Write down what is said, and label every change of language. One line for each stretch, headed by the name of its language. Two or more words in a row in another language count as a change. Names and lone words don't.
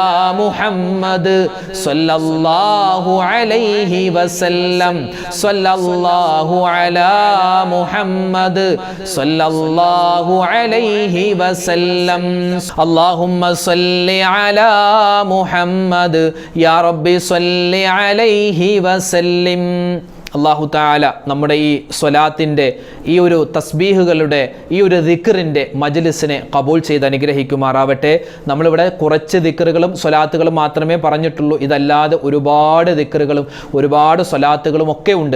Arabic: محمد صلى الله عليه وسلم صلى الله على محمد صلى الله عليه وسلم اللهم صل على محمد يا رب صل عليه وسلم
Malayalam: അല്ലാഹു തആല നമ്മുടെ ഈ സ്വലാത്തിൻ്റെ ഈ ഒരു തസ്ബീഹുകളുടെ ഈ ഒരു ദിക്റിൻ്റെ മജ്ലിസിനെ ഖബൂൽ ചെയ്ത് അനുഗ്രഹിക്കുമാറാവട്ടെ. നമ്മളിവിടെ കുറച്ച് ദിക്റുകളും സ്വലാത്തുകളും മാത്രമേ പറഞ്ഞിട്ടുള്ളൂ. ഇതല്ലാതെ ഒരുപാട് ദിക്റുകളും ഒരുപാട് സ്വലാത്തുകളും ഒക്കെ ഉണ്ട്.